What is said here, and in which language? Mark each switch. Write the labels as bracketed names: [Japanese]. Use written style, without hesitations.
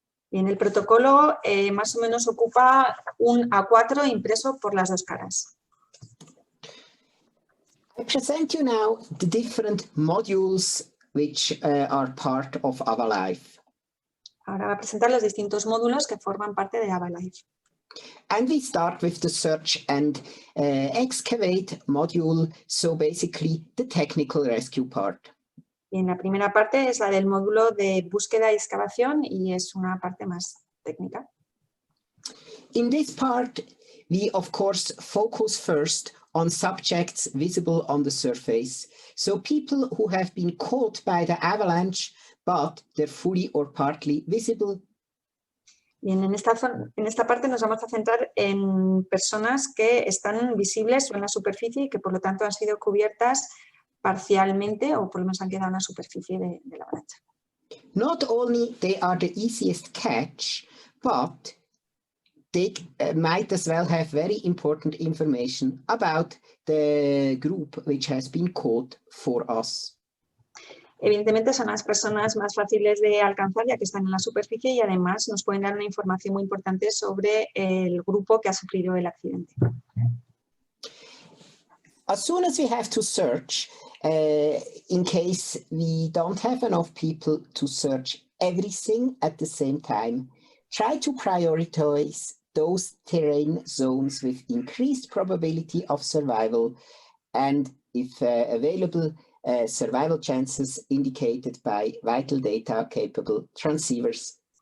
[Spanish] Bien, el protocolo más o menos ocupa un A4 impreso por las 2 caras. [English] I present you now the different modules which are part of AvaLife. [Spanish] Ahora va a presentar los distintos módulos que forman parte de AvaLife. [English] And we start with the search and excavate module, so basically the technical rescue part. [Spanish] Bien, la primera parte es la del módulo de búsqueda y excavación y es una parte más técnica. [English] In this part, we of course focus first on subjects visible on the surface. So people who have been caught by the avalanche, but they're fully or partly visible. [Spanish] Bien, en esta parte nos vamos a centrar en personas que están visibles o en la superficie y que por lo tanto han sido cubiertas parcialmente o por lo menos han quedado en la superficie de la avalancha. [English] Not only they are the easiest catch, but they might as well have very important information about the group which has been caught for us. [Spanish] Evidentemente son las personas más fáciles de alcanzar ya que están en la superficie y además nos pueden dar una información muy importante sobre el grupo que ha sufrido el accidente. [English] As soon as we have to search, in case we don't have enough people to search everything at the same time, try to prioritize those terrain zones with increased probability of survival and, if available, survival chances indicated by vital data capable transceivers.